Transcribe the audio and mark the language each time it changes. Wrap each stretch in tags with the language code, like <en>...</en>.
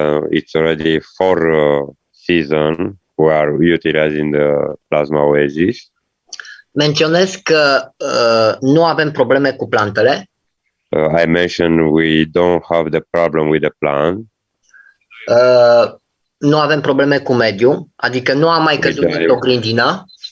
<en>it's already 4 season we are utilizing the plasma oasis.</en> <ro>menționez că nu avem probleme cu plantele.</ro> <en>I mentioned we don't have the problem with the plant.</en> <ro>Nu avem probleme cu mediul, adică nu am mai căzut într-o grindină.</ro>